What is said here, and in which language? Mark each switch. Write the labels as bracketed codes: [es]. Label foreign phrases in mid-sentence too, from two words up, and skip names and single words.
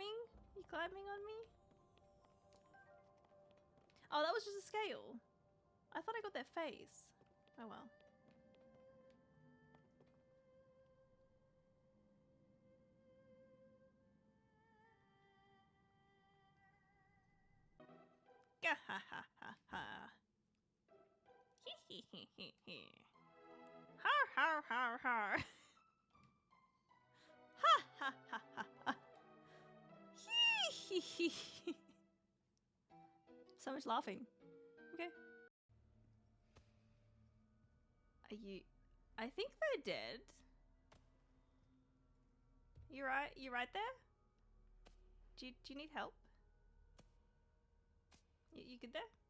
[en] You climbing on me? Oh, that was just a scale. I thought I got their face. Oh well. Gah ha ha ha ha. Hee hee hee hee. Har har har har. Ha ha ha ha ha. Hee hee hee. So much laughing. Okay. Are you... I think they're dead. You right? You right there? Do you need help? You good there?